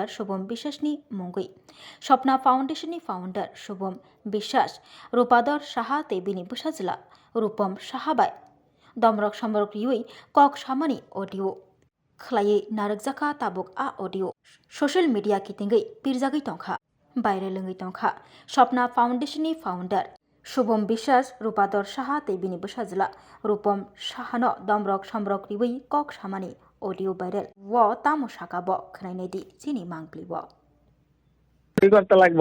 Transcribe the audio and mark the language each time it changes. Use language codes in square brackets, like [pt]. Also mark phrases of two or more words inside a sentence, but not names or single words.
[trp] Shubham Biswas ni mungui Shopna Foundation ni founder Shubham Biswas Rupador Shaha tebini busajla Rupam Shahabai Domrok Shamrok Yui Kok Shamani audio Khlaye Narakjaka tabuk a [en] audio social media [trp] kitingai pirjagai tongkha বাইরে লঙ্গি তংখা স্বপ্না ফাউন্ডেশন ni founder শুভম বিশ্বাস রূপাদর সাহা তেবিনি বসাজলা রূপম সাহান দমরক সমরক রিবই কক সামানি অডিও ভাইরাল ও তামো শাকাব খনাইনেদি চিনি মাংপ্লিব [bn] কি করতে লাগবো